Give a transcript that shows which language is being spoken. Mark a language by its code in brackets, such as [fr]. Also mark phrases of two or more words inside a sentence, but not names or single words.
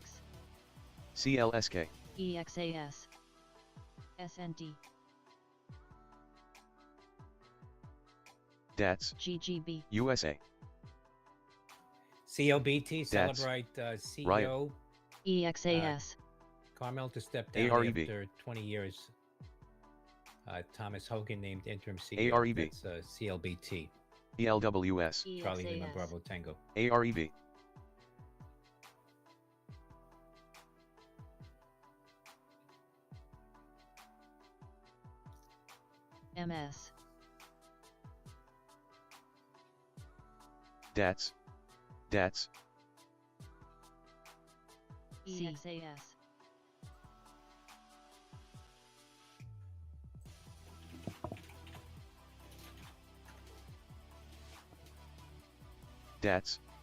[en] CLSK. EXAS. SND. DATS. GGB. USA. COBT, That's celebrate right. CEO EXAS. Carmel to step down AREB. after 20 years. Thomas Hogan named interim CEO. AREB. That's CLBT. ELWS. Charlie Lima EXAS. Bravo Tango. AREB. MS. DATS. DATS. EXAS. DATS.